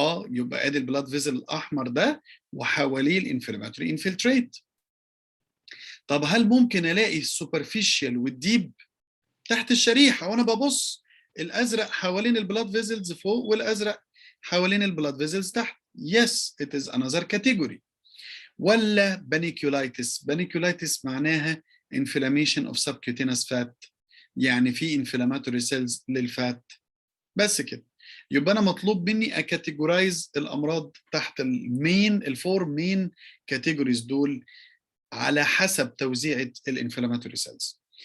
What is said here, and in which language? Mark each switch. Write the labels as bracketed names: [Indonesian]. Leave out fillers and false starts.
[Arabic] يبقى ادي البلاد فيزل الاحمر ده وحواليه الانفلاماتوري انفلتريت. طب هل ممكن الاقي السوبرفيشال والديب تحت الشريحه وانا ببص؟ الازرق حوالين البلاد فيزلز فوق والازرق حوالين البلاد فيزلز تحت. [English] Yes, it is another category. [Arabic] ولا بانيكيولايتس؟ بانيكيولايتس معناها [English] inflammation of subcutaneous fat، [Arabic] يعني في [English] inflammatory cells [Arabic] للفات. بس كده. يبقى انا مطلوب مني اكاتيجورايز الامراض تحت الفور مين كاتيجوريز دول على حسب توزيعة الانفلاماتوري سيلز.